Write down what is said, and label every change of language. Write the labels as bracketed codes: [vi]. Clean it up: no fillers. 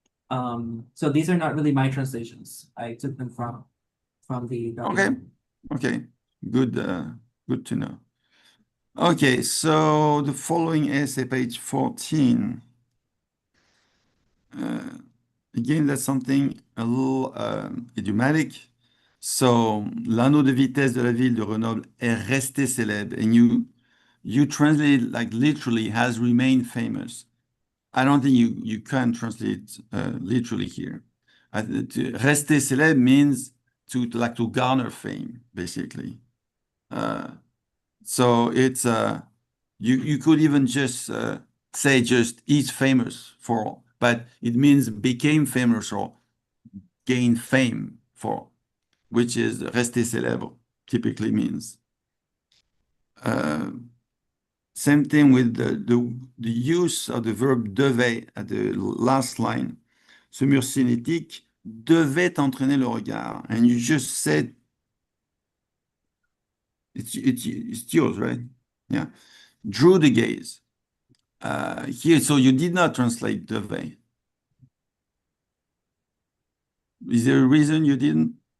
[en] So these are not really my translations. I took them from the documentary. Okay, good, good to know. Okay, so the following essay, page 14. Again, that's something a little idiomatic. [fr] So, l'anneau de vitesse de la ville de Grenoble est resté célèbre. [en] And you translate it like literally has remained famous. I don't think you can translate literally here. Rester célèbre means to garner fame, basically. So it's you could even just say just is famous for, but it means became famous or gain fame for, which is rester célèbre typically means. Same thing with the use of the verb devait at the last line. [fr] Ce mur cinétique devait entraîner le regard. [en] And you just said, it's yours, right? Yeah. Drew the gaze. Here, so you did not translate devait. Is there a reason you didn't?